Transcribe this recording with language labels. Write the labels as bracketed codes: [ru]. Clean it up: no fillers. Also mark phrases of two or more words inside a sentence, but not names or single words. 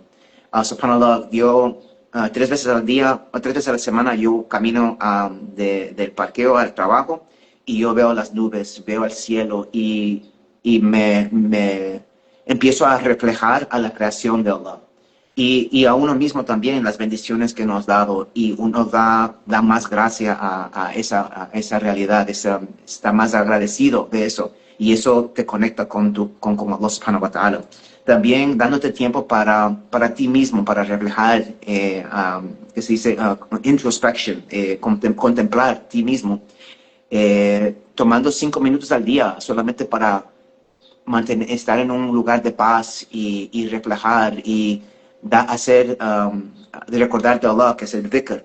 [es] Subhanallah, yo 3 veces al día, o 3 veces a la semana, yo camino del parqueo al trabajo y yo veo las nubes, veo el cielo y me empiezo a reflejar a la creación de Allah. Y a uno mismo también las bendiciones que nos ha dado, y uno da más gracia a esa realidad, está más agradecido de eso, y eso te conecta con Allah [ar] سبحانه وتعالى. [es] También dándote tiempo para ti mismo, para reflejar, que se dice introspection, contemplar ti mismo, tomando 5 minutos al día solamente para estar en un lugar de paz y reflejar y recordar de Allah, que es el dhikr.